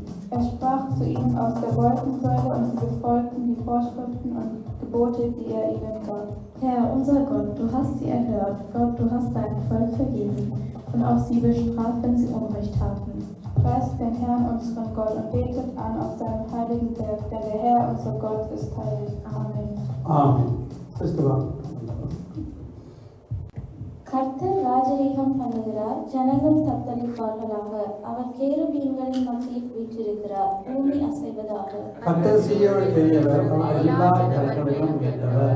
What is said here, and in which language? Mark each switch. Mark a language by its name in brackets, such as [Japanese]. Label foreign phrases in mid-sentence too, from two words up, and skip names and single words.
[German] Er sprach zu ihnen aus der Wolkensäule und sie befolgten die Vorschriften und Gebote, die er ihnen gab. Herr, unser Gott, du hast sie erhört. Gott, du hast deinem Volk vergeben und auch sie bestraft, wenn sie Unrecht taten. Preist den Herrn, unseren Gott, und betet an auf seinem heiligen Berg, denn der Herr, unser Gott, ist heilig. Amen. Amen. Sister. [Tamil] கர்த்தர் ராஜரீகம் பண்ணுகிறார், ஜனங்கள் தத்தளிப்பார்களாக. அவர் கேருபீன்களின் மத்தியில் வீற்றிருக்கிறார், பூமி அசைவதாக. கர்த்தர் சீயோனில் பெரியவர், அவர் எல்லா ஜனங்களிலும் உயர்ந்தவர்.